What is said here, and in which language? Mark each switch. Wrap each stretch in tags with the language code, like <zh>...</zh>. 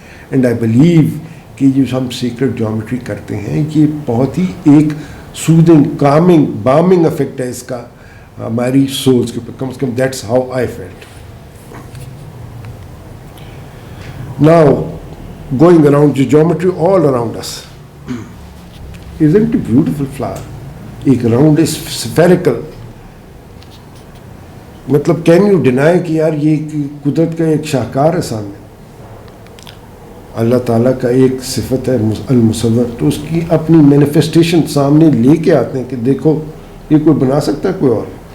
<en>and I believe</en> <ur>کہ جو ہم سیکرٹ جیومیٹری کرتے ہیں یہ بہت ہی ایک سودنگ, کامنگ, بامنگ افیکٹ ہے اس کا ہماری سولز کے اوپر. کم از کم</ur> <en>That's how I felt. Now, going around the geometry all around us, isn't it a beautiful flower? ایک round is spherical.</en> <ur>مطلب</ur> <en>can you deny</en> <ur>کہ یار یہ قدرت کا ایک شاہکار ہے سامنے, اللہ تعالیٰ کا ایک صفت ہے المصور, تو اس کی اپنی مینیفیسٹیشن سامنے لے کے آتے ہیں کہ دیکھو یہ کوئی بنا سکتا ہے کوئی اور.</ur>